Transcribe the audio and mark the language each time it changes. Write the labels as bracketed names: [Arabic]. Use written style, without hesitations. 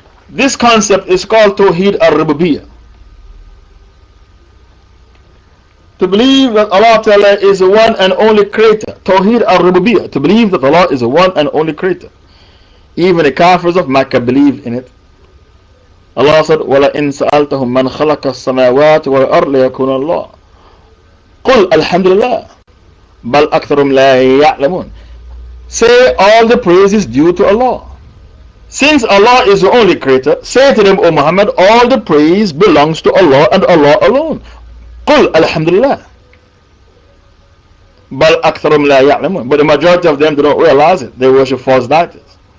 [English] This concept is called Tawheed al-Rububiyyah. To believe that Allah Ta'ala is the one and only creator. Tawheed al-Rububiyyah. To believe that Allah is the one and only creator. Even the Kafirs of Mecca believe in it. Allah said, [Arabic] وَلَئِن سَأَلْتَهُمْ مَنْ خَلَقَ السَّمَاوَاتِ وَالْأَرْضِ لَيَكُونَ اللَّهُ قُلْ الْحَمْدُ لِلَّهِ بَلْ أَكْثَرُهُمْ لَا يَعْلَمُونَ. [English] Say all the praise is due to Allah. Since Allah is the only creator, say to them, O Muhammad, all the praise belongs to Allah and Allah alone. [Arabic] Qul alhamdulillah. Bal aktharum la ya'lamun. [English] But the majority of them do not realize it. They worship false deities.